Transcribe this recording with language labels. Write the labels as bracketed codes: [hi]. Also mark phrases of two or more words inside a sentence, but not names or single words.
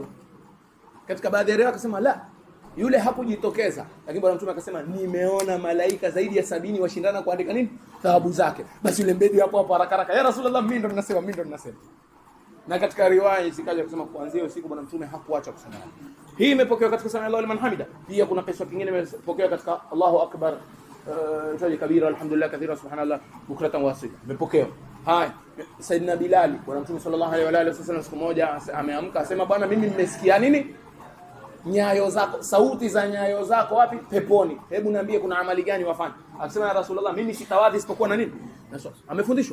[sw] Katika baadhi ya riwaya akasema la, yule hakujitokeza, lakini Bwana Mtume akasema nimeona malaika zaidi ya 70 washindana kuandika nini? Thawabu zake. Basi yule Bedui hapo haraka, [ar] يا رسول الله, [sw] mimi ndo ninasema. Na katika riwaya zikaja kusema kuanzia usiku Bwana Mtume hakuacha kusema. Hii imepokewa katika [ar] سمع الله لمن حمده. [sw] Pia kuna kisa kingine imepokewa katika [ar] الله أكبر كبيرا الحمد لله كثيرا سبحان الله بكرة وأصيلا. [sw] Imepokewa. Haya, Saidina Bilal, Bwana Mtume [ar] صلى الله عليه وسلم [sw] siku moja ameamka asema, bwana mimi nimesikia nini? Nyayo zako, sauti za nyayo zako wapi? Peponi. Hebu niambie kuna amali gani wafanye? Akasema [ar] يا رسول الله, [sw] mimi sitawadhi isipokuwa na nini? Na swala. Amefundishwa.